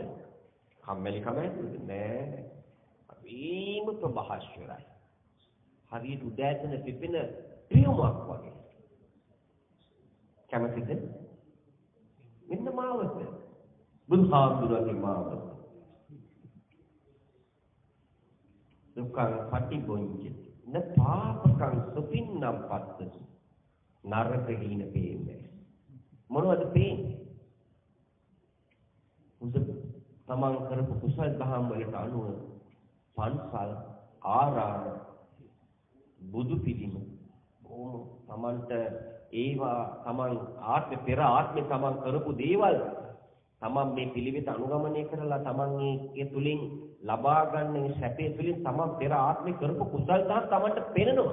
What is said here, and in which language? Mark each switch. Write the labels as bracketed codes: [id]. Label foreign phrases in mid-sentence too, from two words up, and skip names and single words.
[si] කම්මැලි කමයි නෑ. වීම ප්‍රභාස්වරයි. හරියට උදෑසන පිපෙන ප්‍රියමක් වගේ. කැමතිද? මෙන්න මාවත. බුදුහාමුදුරුවෝගේ මාවත. [pi] දුක්ඛං පටිභුඤ්ජති. න පාපකං සුපින්නම් පස්සති. [si] නරක හීන පේන්නේ. මොනවද පේන්නේ? තමන් කරපු කුසල දහම් වලට අනුව පන්සල් ආරාම බුදු පිළිම තමන්ට ඒවා තමන් ආත්ම පෙර ආත්මේ තමන් කරපු දේවල් තමන් මේ පිළිවෙත අනුගමනය කරලා තමන් ඒ තුලින් ලබා ගන්න සැපේ තුලින් තමන් පෙර ආත්මේ කරපු කුසල දහම් තමන්ට පේනවා.